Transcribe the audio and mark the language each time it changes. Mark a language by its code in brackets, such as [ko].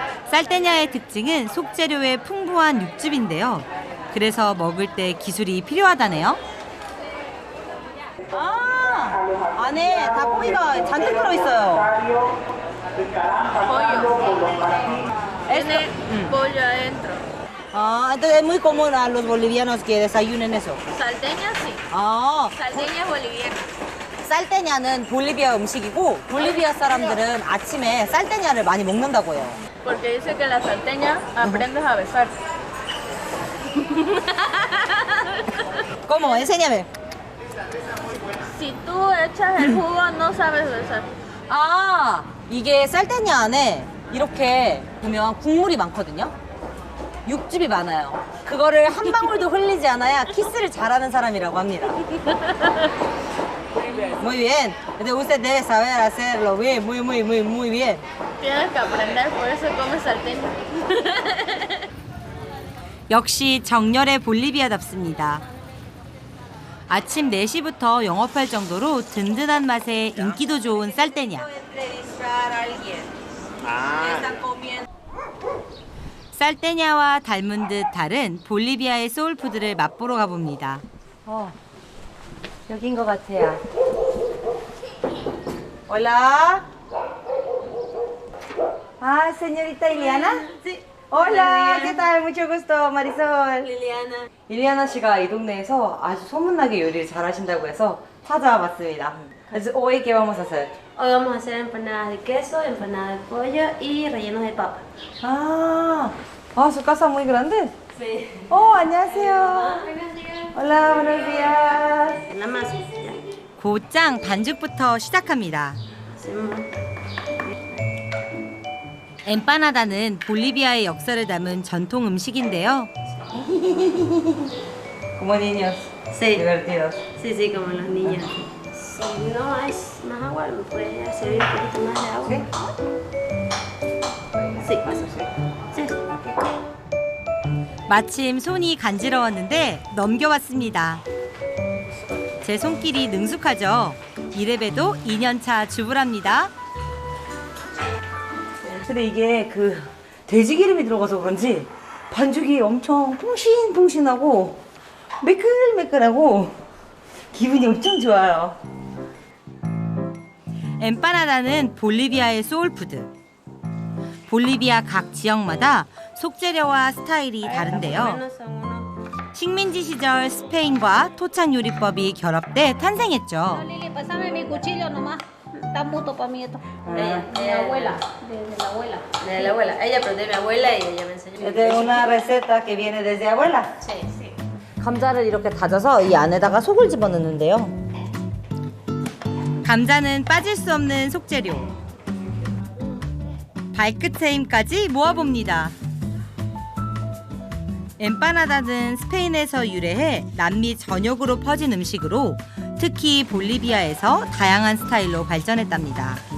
[ko] 살테냐의 특징은 속재료의 풍부한 육즙인데요. 그래서 먹을 때 기술이 필요하다네요. 아, 안에 닭고기가 잔뜩 들어있어요. [es] Tiene pollo adentro. Ah, entonces es muy común a los bolivianos que desayunen eso. Salteña sí. 아, Salteña es boliviana. [ko] 살테냐는 볼리비아 음식이고 볼리비아 사람들은 아침에 살테냐를 많이 먹는다고 해요. [es] Porque dice que la salteña aprendes a besar. ¿Cómo? Enséñame. Si tú echas el jugo no sabes besar. [ko] 아, 이게 살테냐 안에 이렇게 보면 국물이 많거든요. 육즙이 많아요. 그거를 한 방울도 흘리지 않아야 키스를 잘하는 사람이라고 합니다. [es] Muy bien. Entonces usted debe saber hacerlo bien, muy bien. Tienes que aprender, por eso comes salteña. [ko] 역시 정열의 볼리비아답습니다. 아침 4시부터 영업할 정도로 든든한 맛에 인기도 좋은 쌀떼냐. 쌀떼냐와 닮은 듯 다른 볼리비아의 소울푸드를 맛보러 가봅니다. 여긴 것 같아요. [es] Hola. Ah, señorita Iliana? Sí. Hola, ¿qué tal? Mucho gusto, Marisol. Liliana. [ko] Liliana 씨가 이 동네에서 아주 소문나게 요리를 잘하신다고 해서 찾아와 봤습니다. 그래서 [es] hoy qué vamos a hacer? Hoy vamos a hacer empanadas de queso, empanadas de pollo y rellenos de papa. Ah, su casa muy grande. Sí. [ko] 안녕하세요. [es] Hola, buenos días. La masa. [ko] 곧장 반죽부터 시작합니다. 엠파나다는 볼리비아의 역사를 담은 전통 음식인데요. [es] Como niños. Sí. Divertidos. Sí, sí, como los niños. Si no hay más agua, ¿me puede servir un poquito más de agua? Sí. Sí. [ko] 마침 손이 간지러웠는데 넘겨왔습니다. 제 손길이 능숙하죠. 이래봬도 2년차 주부랍니다. 근데 이게 그 돼지 기름이 들어가서 그런지 반죽이 엄청 퐁신퐁신하고 매끌매끌하고 기분이 엄청 좋아요. 엠파나다는 볼리비아의 소울푸드. 볼리비아 각 지역마다 속재료와 스타일이 다른데요. 식민지 시절 스페인과 토착 요리법이 결합돼 탄생했죠. [es] Lili, pásame mi cuchillo nomás. Está muto para mí esto. De mi abuela. De la abuela. De la abuela. Ella aprendió de mi abuela y ella me enseñó. Es de una receta que viene desde abuela. Sí, sí. [ko] 감자를 이렇게 다져서 이 안에다가 속을 집어넣는데요. 감자는 빠질 수 없는 속재료. 발끝의 힘까지 모아봅니다. 엠파나다는 스페인에서 유래해 남미 전역으로 퍼진 음식으로 특히 볼리비아에서 다양한 스타일로 발전했답니다.